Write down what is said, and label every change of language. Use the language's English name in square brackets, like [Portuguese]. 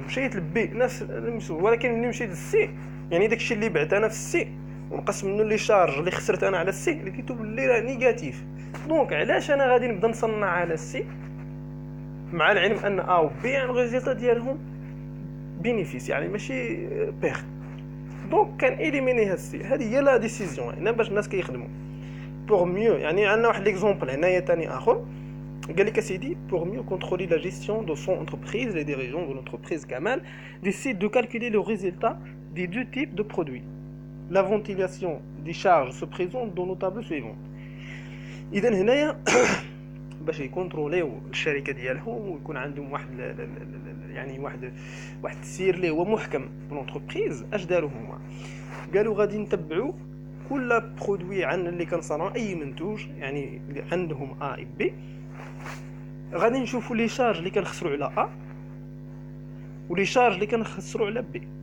[Arabic] مشيت لبي نفس المسؤول، ولكن ملي مشيت للسي يعني داكشي اللي بعت انا في السي ونقص منه لي شارج اللي خسرت انا على السي لقيتو باللي راه نيجاتيف. دونك علاش انا غادي نبدا نصنع على السي مع العلم ان A و B يعني الريزلت ديالهم بينيفيس يعني ماشي بيرت. دونك كان اليميني هاد السي. هذه هي لا ديسيزيون هنا باش الناس كيخدموا [French] pour mieux. [Arabic] يعني عندنا واحد ليكزومبل هنايا ثاني اخر قال لك سيدي [French] pour mieux contrôler la gestion de son entreprise, les dirigeants de l'entreprise Kamal décident de calculer le résultat des deux types de produits. La ventilation des charges se présente dans nos tableaux suivants. [Arabic] اذا هنايا باش يكونتروليو الشركه ديالهم ويكون عندهم واحد يعني واحد التسيير اللي هو محكم في لونتربريز، اش داروا هما؟ قالوا غادي نتبعوا كل برودوي عن اللي كنصنعوا اي منتوج يعني اللي عندهم A و B، غادي نشوفوا لي شارج اللي كنخسروا على A ولي شارج اللي كنخسروا على B.